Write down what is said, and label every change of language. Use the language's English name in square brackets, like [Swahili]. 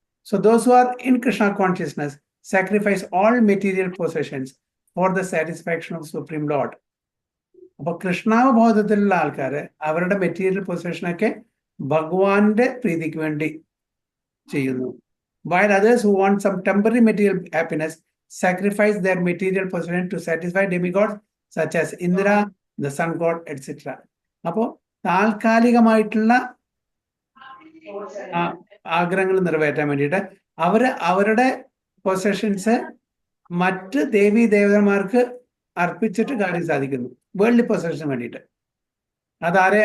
[English] So those who are in Krishna consciousness sacrifice all material possessions for the satisfaction of supreme lord. [Malayalam] അപ്പൊ കൃഷ്ണാവബോധത്തിലുള്ള ആൾക്കാര് അവരുടെ material പൊസഷനൊക്കെ ഭഗവാന്റെ പ്രീതിക്ക് വേണ്ടി ചെയ്യുന്നു. [English] While others who want some temporary material happiness sacrifice their material possession to satisfy demigods such as Indra, the sun god, etc. [Malayalam] അപ്പോ താൽക്കാലികമായിട്ടുള്ള ആഗ്രഹങ്ങൾ നിറവേറ്റാൻ വേണ്ടിയിട്ട് അവരുടെ പൊസഷൻസ് മറ്റ് ദേവീ ദേവതന്മാർക്ക് അർപ്പിച്ചിട്ട് കാര്യം സാധിക്കുന്നു, വേൾഡ് പൊസഷന് വേണ്ടിയിട്ട്. അതാരെ?